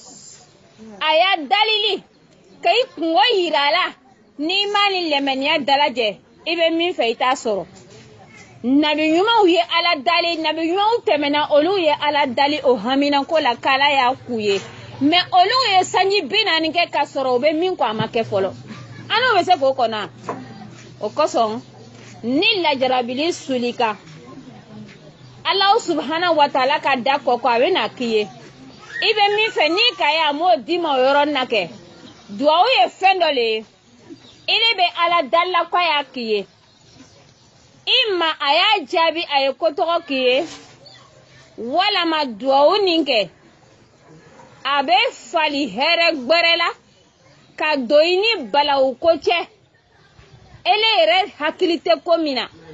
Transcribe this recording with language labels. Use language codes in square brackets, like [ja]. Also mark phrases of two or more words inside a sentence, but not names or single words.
[bm] a y'a dalili ka i kungo yira a la n'i ma ni lɛmɛniya dalajɛ i bɛ min fɛ i t'a sɔrɔ nabi ɲumanw ye Ala dali nabi ɲumanw tɛmɛna olu ye Ala dali o haminako la k'Ala y'a k'u ye mais olu ye sanji 40 kɛ ka sɔrɔ u bɛ min kɔ a ma kɛ fɔlɔ an n'o bɛ se k'o kɔnɔ o kosɔn ni lajarabili sulika [ar] الله سبحانه وتعالى [bm] ka da kɔkɔ a bɛ na k'i ye i bɛ min fɛ n'i ka ye a m'o d'i ma o yɔrɔ na kɛ duwawu ye fɛn dɔ le ye i de bɛ Ala dala k'a y'a k'i ye i ma a y'a jaabi a ye kotɔgɔ k'i ye walama duwawu nin kɛ a bɛ fali hɛrɛ gbɛrɛ la ka don i ni balawu ko cɛ ele yɛrɛ hakili tɛ ko min na